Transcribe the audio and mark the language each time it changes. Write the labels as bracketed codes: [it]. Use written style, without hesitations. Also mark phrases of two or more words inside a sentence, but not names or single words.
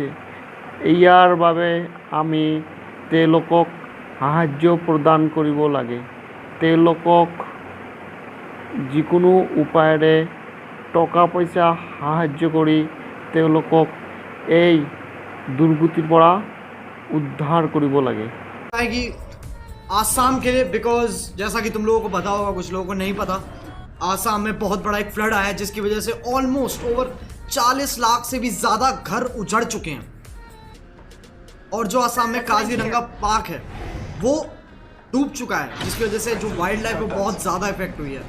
[as] ইয়াৰ বাবে আমি তেওঁলোকক সাহায্য প্ৰদান কৰিব লাগে। তেওঁলোকক যিকোনো উপায়েৰে টকা পইচা সাহায্য কৰি তেওঁলোকক এই দুৰ্গতিৰ পৰা উদ্ধাर কৰিব লাগে। [hi] आसाम के लिए बिकॉज जैसा कि तुम लोगों को पता होगा, कुछ लोगों को नहीं पता, आसाम में बहुत बड़ा एक फ्लड आया जिसकी वजह से [en] almost over [hi] 40 लाख से भी ज़्यादा घर उजड़ चुके हैं। और जो आसाम में काजीरंगा पार्क है वो डूब चुका है, जिसकी वजह से जो [en] wild life [hi] है बहुत ज़्यादा इफेक्ट हुई है।